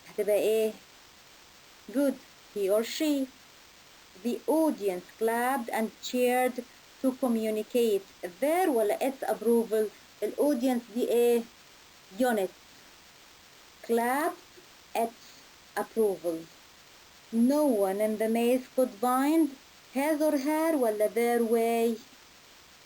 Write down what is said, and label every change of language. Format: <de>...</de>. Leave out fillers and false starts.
<ar>هتبقى ايه؟</ar> <en>Good, he or she. The audience clapped and cheered to communicate their</en> <ar>ولا</ar> <en>its approval.</en> <ar>الaudience دي ايه؟ unit.</ar> <en>Clapped its approval. No one in the maze could find his or her</en> <ar>ولا</ar> <en>their way. His or her way out.</en>